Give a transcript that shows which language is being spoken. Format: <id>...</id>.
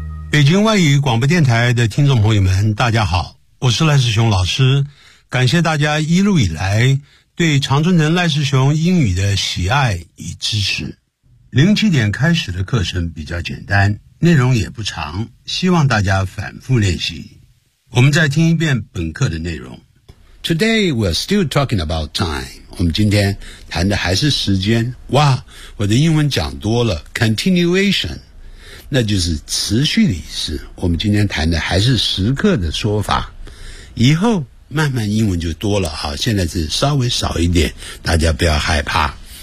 <zh>北京外语广播电台的听众朋友们，大家好，我是赖世雄老师，感谢大家一路以来对长春藤赖世雄英语的喜爱与支持。 07点开始的课程比较简单，内容也不长，希望大家反复练习。我们再听一遍本课的内容。</zh> <en>Today we're still talking about time.</en> <zh>我们今天谈的还是时间。哇，我的英文讲多了。 Continuation, 那就是持续的意思。我们今天谈的还是时刻的说法。以后慢慢英文就多了啊，现在是稍微少一点，大家不要害怕。</zh>